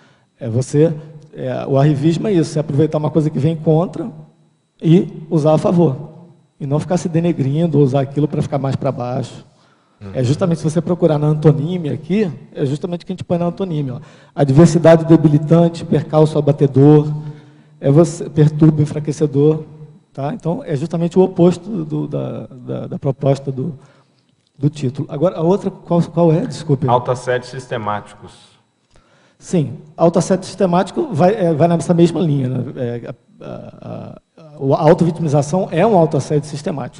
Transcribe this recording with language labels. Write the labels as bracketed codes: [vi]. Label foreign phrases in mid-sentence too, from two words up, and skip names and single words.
[pt] O arrivismo é isso, é aproveitar uma coisa que vem contra e usar a favor. E não ficar se denegrindo, ou usar aquilo para ficar mais para baixo. É justamente, se você procurar na antonímia aqui, é justamente o que a gente põe na antonímia. Ó. Adversidade debilitante, percalço abatedor, perturbo enfraquecedor, Tá? Então, é justamente o oposto da proposta do título. Agora, a outra, qual é? Desculpe. Autoassédios sistemáticos. Sim, autoassédio sistemático vai nessa mesma linha. Né? A autovitimização é um autoassédio sistemático.